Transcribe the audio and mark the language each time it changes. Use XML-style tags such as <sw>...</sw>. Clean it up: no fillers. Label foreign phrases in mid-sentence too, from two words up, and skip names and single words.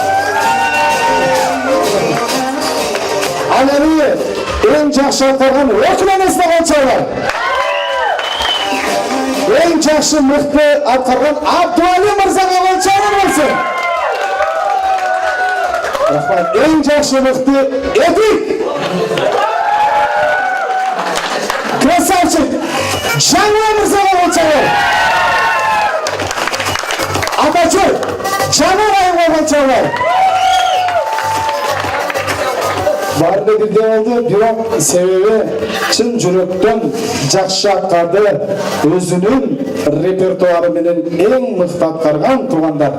<ky>Ал эми эң жакшы аткарган өкүленесине кол чабуулар. Эң жакшы мыкты аткарган Абдуали мырзага кол чабуулар болсун. Рахмат. Эң жакшы мыкты Эдик. Красавчик. Жаңа мырзаға кол чабуулар. Атачы, жаңа айымга кол чабуулар. Барды бирден болду, бирок себеби чын жүрөктөн жакшы аткарды, өзүнүн репертуары менен эң мыкты аткарган туугандар.</ky>